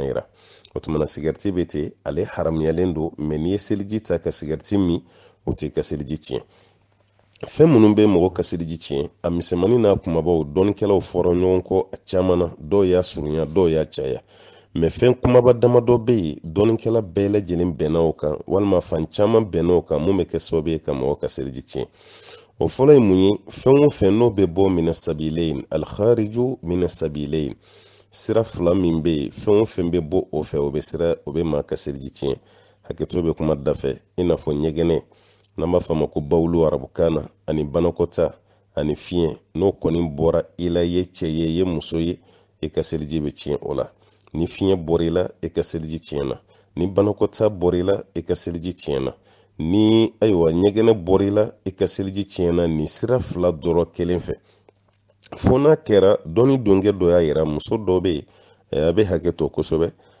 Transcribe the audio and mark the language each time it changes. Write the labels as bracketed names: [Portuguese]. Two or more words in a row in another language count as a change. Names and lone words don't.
[Bambara] yira o tumana sigariti bɛ ten ale haramuyalen don mɛ n'i ye seliji ta ka sigariti min o t'i ka seliji tiɲɛ fɛn minnu bɛ mɔgɔ ka seliji tiɲɛ a misɛnmanin n'a kumabaw dɔnnikɛlaw fɔra ɲɔgɔn kɔ a caman na dɔw y'a surunya dɔw y'a caya mɛ fɛn kumaba damadɔ bɛ yen dɔnnikɛla bɛɛ lajɛlen bɛnna o kan walima fan caman bɛnna o kan mun bɛ kɛ sababu ye ka mɔgɔ ka seliji tiɲɛ o fɔlɔ ye mun ye fɛn o fɛn n'o bɛ bɔ [Arabic] من السبيلين الخارج من السبيلين [Bambara] sira fila min bɛ yen fɛn o fɛn bɛ bɔ o fɛ o bɛ maa ka seliji tiɲɛ hakɛto bɛ kuma da fɛ i n'a fɔ ɲɛgɛnɛ n'an b'a fɔ a ma ko bawulu arabukan na ani banakɔta ani fiɲɛ n'o kɔni bɔra i la i ye cɛ ye i ye muso ye i ka seliji bɛ tiɲɛ o la ni fiɲɛ bɔra i la i ka seliji tiɲɛna ni banakɔta bɔra i la i ka seliji tiɲɛna ni ayiwa ɲɛgɛnɛ bɔra i la i ka seliji tiɲɛna nin sira fila dɔrɔn kelen fɛ fo n'a kɛra dɔnni donkɛ dɔ y'a yira muso dɔ bɛ yen a bɛ hakɛ to kosɛbɛ